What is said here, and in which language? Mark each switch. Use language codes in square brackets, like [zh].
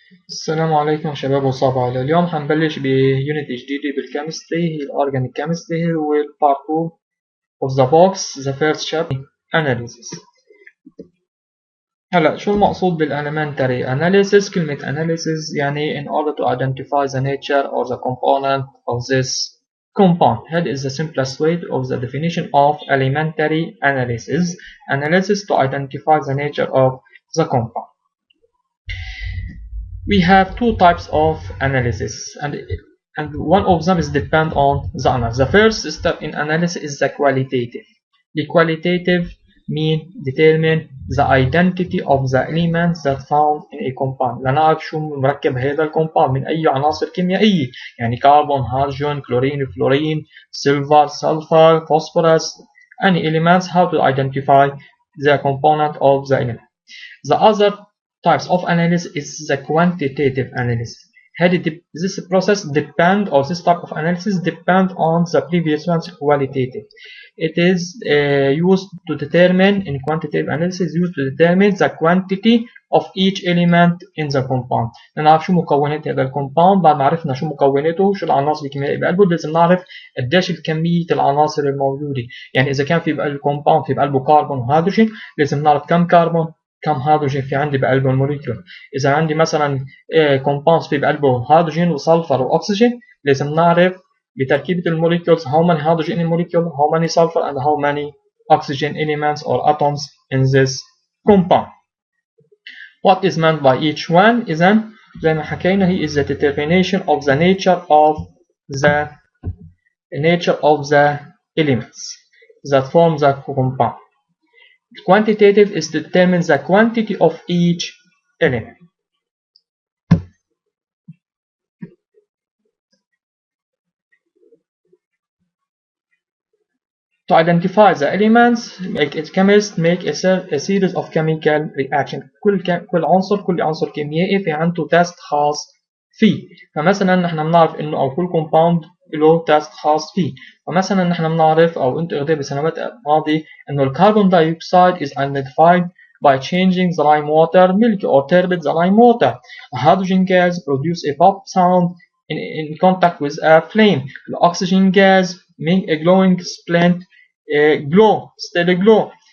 [ar] السلام عليكم شباب وصباح. اليوم هنبلش بيونت جديدة بالكيمستري، هي الأورجانيك كيمستري والبارت 2 of the box. [en] the first chapter analysis. [ar] هلا شو المقصود بالelementary analysis؟ كلمة analysis يعني [en] in order to identify the nature or the component of this compound. That is the simplest way of the definition of elementary analysis. Analysis to identify the nature of the compound. We have two types of analysis, and one of them is depend on the analysis. The first step in analysis is the qualitative. The qualitative mean determine the identity of the elements that found in a compound. [ar] لنعرف شو مركب هذا الكومباوند من أي عناصر كيميائية، يعني كربون، هيدروجين، كلورين، فلورين، [en] silver, sulfur, phosphorus, any elements. How to identify the component of the element. The other types of analysis is the quantitative analysis. This process depend, or this type of analysis depend on the previous one's qualitative. It is used to determine, in quantitative analysis, used to determine the quantity of each element in the compound. [ar] نعرف شو مكونات هذا الكومباوند. بعد ما عرفنا شو مكوناته، شو العناصر الكيميائية بقلبه، لازم نعرف قديش الكمية العناصر الموجودة. يعني إذا كان في الكومباوند في بقلبه كربون وهيدروجين، لازم نعرف كم كربون كم هيدروجين في عندي بقلبه الموليكيول. إذا عندي مثلا كومباوند في بقلبه هيدروجين وسلفر وأكسجين، لازم نعرف بتركيبة الموليكيولز [en] how many hydrogen in molecule, how many sulfur and how many oxygen elements or atoms in this compound. What is meant by each one? [ar] إذن زي ما حكينا [en] he is the determination of the nature of the elements that form the compound. Quantitative is to determine the quantity of each element. To identify the elements, chemists make a series of chemical reactions. [ar] كل عنصر كيميائي في عنده تيست خاص فيه. فمثلا نحن بنعرف انه او كل كومباوند له تيست خاص فيه. فمثلا نحن بنعرف او انتم اخذوا بسنوات ماضيه انه الكربون [en] dioxide is identified by changing the lime water milk or turbid the lime water. A hydrogen gas produce a pop sound in contact with a flame. The oxygen gas make a glowing splint glow, steady glow.